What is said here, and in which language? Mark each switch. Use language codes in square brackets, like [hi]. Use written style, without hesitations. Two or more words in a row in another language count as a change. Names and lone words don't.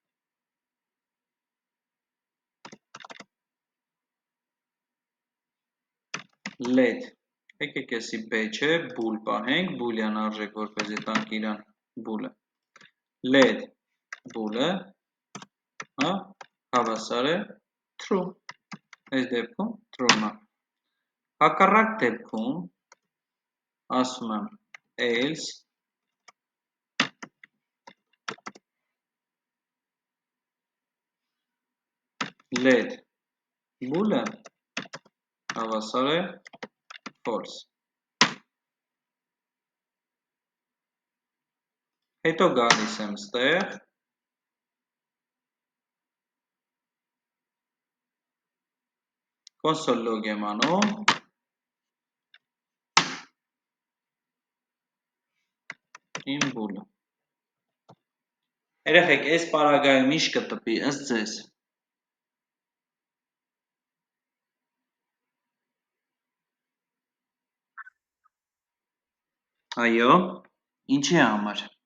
[hy] let, եկեք եսի B չէ, bool պահենք, boolean արժեք, որպեսզի տանք իրան bool-ը։ [en] Let bool-ը [hy] հավասար է true, այս դեպքում true-ն է։ Հակառակ դեպքում ասում եմ [en] else let bool-ը [hy] հավասար է false։ Հետո գալիս եմ ստեղ, [en] console log [hy] եմ անում, իմ bool-ը։ Երեխեք, այս պարագայում ինչ կտպի ըստ ձեզ։ Այո, ինչի համար։